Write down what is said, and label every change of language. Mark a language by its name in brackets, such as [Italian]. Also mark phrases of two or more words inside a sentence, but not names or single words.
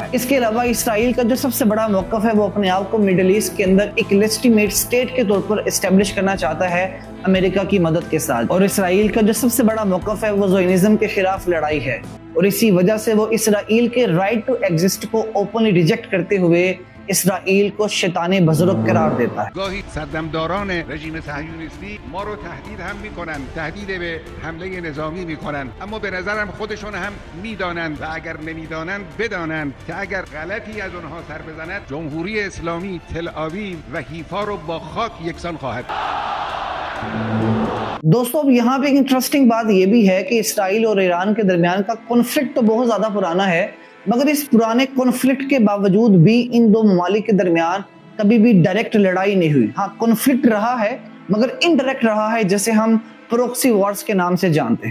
[Urdu] اس کے علاوہ اسرائیل کا جو سب سے بڑا موقف ہے وہ اپنے آپ کو مڈل ایسٹ کے اندر ایک [English] legitimate state [Urdu] کے طور پر اسٹیبلش کرنا چاہتا ہے امریکہ کی مدد کے ساتھ، اور اسرائیل کا جو سب سے بڑا موقف ہے وہ زیونزم کے خلاف لڑائی ہے، اور اسی وجہ سے وہ اسرائیل کے [English] right to exist [Urdu] کو [English] openly reject [Urdu] کرتے ہوئے اسرائیل کو [Persian] شیطان بزرگ [Urdu] قرار دیتا ہے۔ [Persian] گاهی صدمداران رژیم صهیونیستی ما رو تهدید هم میکنن، تهدید به حمله نظامی میکنن، اما به نظرم خودشون هم میدانند و اگر نمیدانند بدانند که اگر غلطی از اونها سر بزند جمهوری اسلامی تل آویو و حیفا رو با خاک یکسان خواهد [Urdu] دوستو، اب یہاں پہ ایک انٹرسٹنگ بات یہ بھی ہے کہ اسرائیل اور ایران کے درمیان کا کنفلکٹ تو بہت زیادہ پرانا ہے، مگر اس پرانے کنفلکٹ کے باوجود بھی ان دو ممالک کے درمیان کبھی بھی ڈائریکٹ لڑائی نہیں ہوئی۔ ہاں، کنفلکٹ رہا ہے مگر انڈائریکٹ رہا ہے، جیسے ہم [English] proxy wars [Urdu] کے نام سے جانتے ہیں۔